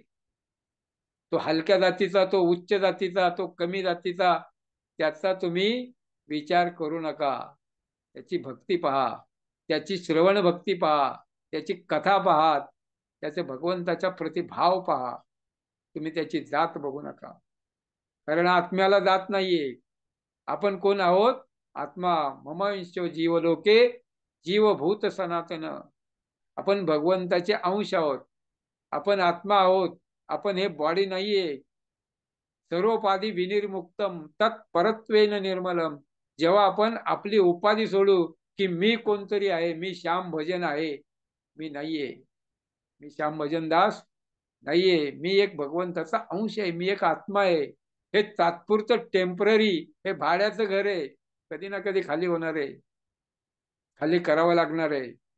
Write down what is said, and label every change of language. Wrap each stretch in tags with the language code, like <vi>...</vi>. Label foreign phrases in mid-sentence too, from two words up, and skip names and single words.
<mr>तो हलक्या जातीचा, तो उच्च जातीचा, तो कमी जातीचा, त्याचा तुम्ही विचार करू नका. त्याची भक्ती पहा, त्याची श्रवण भक्ती पहा, त्याची कथा पहा, त्याचे भगवंताच्या प्रतिभाव पहा. तुम्ही त्याची जात बघू नका, कारण आत्म्याला जात नाहीये. आपण कोण आहोत?</mr> <sa>आत्मा ममंशो जीवलोके जीवभूत सनातन.</sa> <mr>आपण भगवंताचे अंश आहोत, आपण आत्मा आहोत, आपण हे बॉडी नाहीये.</mr> <sa>सर्वोपाधी विनिर्मुक्तम तत्परत्वेन निर्मलम.</sa> <mr>जेव्हा आपण आपली उपाधी सोडू की मी कोणतरी आहे, मी श्याम भजन आहे, मी नाहीये, मी श्याम भजन दास नाहीये, मी एक भगवंताचा अंश आहे, मी एक आत्मा आहे. हे तात्पुरतं टेम्पररी, हे भाड्याचं घर आहे, कधी ना कधी खाली होणार आहे, खाली करावं लागणार आहे.</mr>